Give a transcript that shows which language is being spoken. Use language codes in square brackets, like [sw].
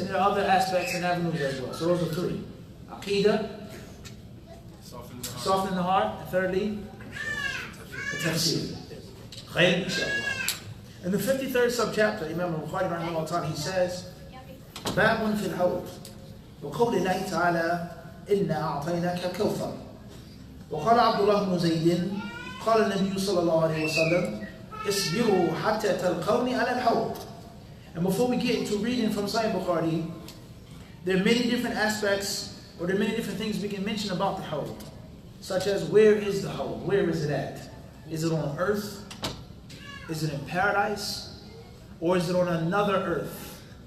[en] And there are other aspects and avenues as well. So those are three. Aqidah, soften the heart. And thirdly, the tafsir. Khayr, inshallah. In the 53rd subchapter, Imam al-Bukhari rahimahullah ta'ala, he says, [ar] باب في الحوض وقول الله تعالى إنا أعطيناك الكوثر. وقال عبد الله بن زيد قال النبي صلى الله عليه وسلم اصبروا حتى تلقوني على الحوض. [en] And before we get into reading from Sahih Bukhari, there are many different aspects, or there are many different things we can mention about the hawd, such as where is the hawd? Where is it at? Is it on earth? Is it in paradise? Or is it on another earth?